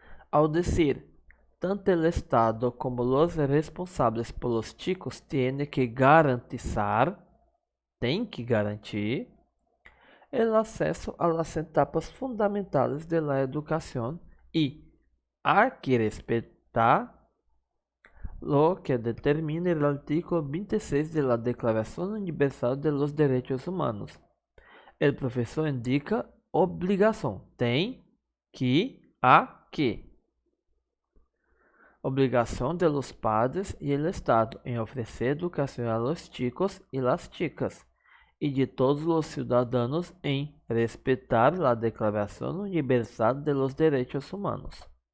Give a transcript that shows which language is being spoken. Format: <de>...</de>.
<pt>Ao dizer</pt> <es>tanto el Estado como los responsables por los chicos tienen que garantizar,</es> <pt>tem que garantir,</pt> <es>el acceso a las etapas fundamentales de la educación y hay que respetar lo que determina el artículo 26 de la Declaración Universal de los Derechos Humanos. El profesor indica</es> <pt>obrigação, tem que, há que.</pt> <es>Obrigação de los padres y el Estado en ofrecer educación a los chicos y las chicas y de todos los ciudadanos en respetar la Declaración Universal de los Derechos Humanos.</es>